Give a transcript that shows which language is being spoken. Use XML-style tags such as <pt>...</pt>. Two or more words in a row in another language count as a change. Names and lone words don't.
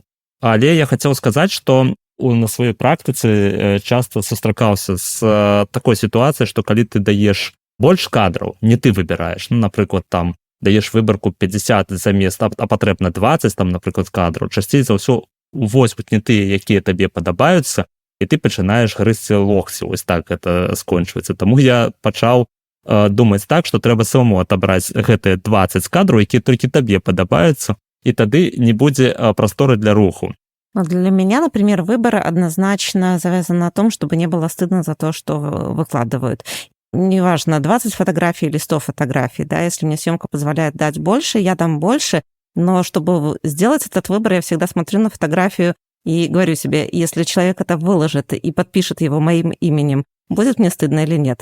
<be>Але я хацеў сказаць, што на сваёй практыцы часта сустракаўся з такой сітуацыяй, што калі ты даеш больш кадраў, не ты выбіраеш, напрыклад, там даеш выбарку 50 замест, а патрэбна 20, там, напрыклад, кадраў, часцей за ўсё возьмуць не тыя, якія табе падабаюцца, і ты пачынаеш грызці локці, вось так гэта скончваецца. Таму я пачаў думаць так, што трэба самому адабраць гэтыя 20 кадраў, якія толькі табе падабаюцца, і тады не будзе прасторы для руху.</be> <ru>Для меня, например, выбор однозначно завязан на том, чтобы не было стыдно за то, что выкладывают. Неважно, 20 фотографий или 100 фотографий, да, если мне съемка позволяет дать больше, я дам больше, но чтобы сделать этот выбор, я всегда смотрю на фотографию и говорю себе, если человек это выложит и подпишет его моим именем, будет мне стыдно или нет.</ru>